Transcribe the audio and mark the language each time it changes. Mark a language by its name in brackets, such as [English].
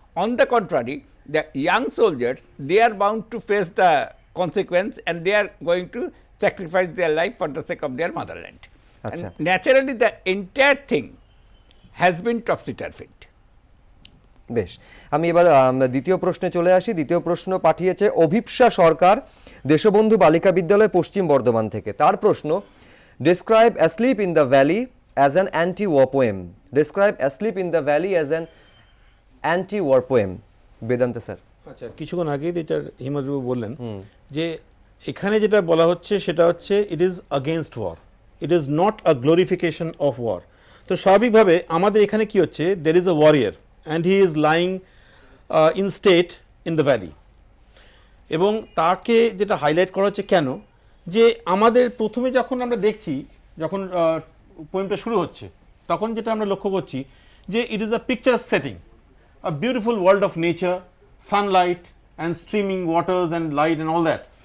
[English] On the contrary, the young soldiers, they are bound to face the consequence, and they are going to sacrifice their life for the sake of their motherland. [Bangla] Achha. [English] And naturally, the entire thing has been topsy-turvy. [Bangla] বেশ, আমি এবার দ্বিতীয় প্রশ্নে চলে আসি। দ্বিতীয় প্রশ্ন পাঠিয়েছে অভিপ্সা সরকার, দেশবন্ধু বালিকা বিদ্যালয়, পশ্চিম বর্ধমান থেকে। তার প্রশ্ন, [English] describe Asleep in the Valley as an anti-war poem. Describe Asleep in the Valley as an anti-war poem. [Bangla] Vedanta sir. আচ্ছা, কিছুক্ষণ আগেই যেটা হিমাদ্রিবাবু বললেন যে এখানে যেটা বলা হচ্ছে সেটা হচ্ছে [English] It is against war, it is not a glorification of war. [Bangla] তো স্বাভাবিকভাবে আমাদের এখানে কি হচ্ছে, [English] there is a warrior and he is lying in state in the valley, [Bangla] এবং তাকে যেটা হাইলাইট করা হচ্ছে কেন, যে আমাদের প্রথমে যখন আমরা দেখছি, যখন পোয়েমটা শুরু হচ্ছে, তখন যেটা আমরা লক্ষ্য করছি যে [English] It is a picture setting, a beautiful world of nature, sunlight and streaming waters and light and all that.